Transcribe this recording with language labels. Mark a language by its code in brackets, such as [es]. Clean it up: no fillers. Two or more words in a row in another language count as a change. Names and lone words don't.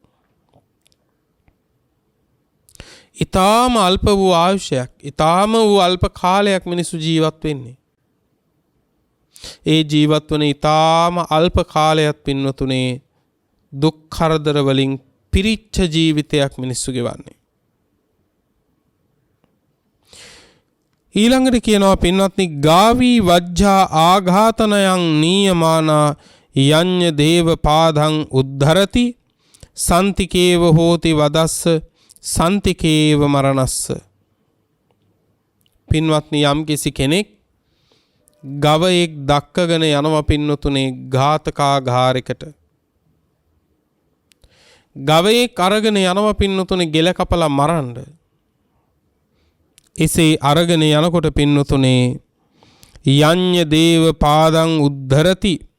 [si] ඊටාම අල්ප වූ ආයුෂයක්, ඊටාම වූ අල්ප කාලයක් මිනිසු ජීවත් වෙන්නේ. ඒ ජීවත් වන ඊටාම අල්ප කාලයක් පින්නතුනේ දුක් කරදර වලින් පිරිච්ච ජීවිතයක් මිනිස්සු ගෙවන්නේ. ඊළඟට කියනවා පින්වත්නි [pi] ගාවී වජ්ජා ආඝාතනයන් නීයමානා යඤ්ඤ දේව පාදං උද්ධරති සන්තිකේව හෝති වදස්ස සන්තිකේව මරණස්ස. [si] පින්වත්නි යම් කිසි කෙනෙක් ගවයෙක් දක්කගෙන යනවා පින්නතුනේ ඝාතකාගාරයකට. ගවයෙක් අරගෙන යනවා පින්නතුනේ ගෙල කපලා මරන්න. එසේ අරගෙන යනකොට පින්නතුනේ [pi] යඤ්ඤ දේව පාදං උද්ධරති.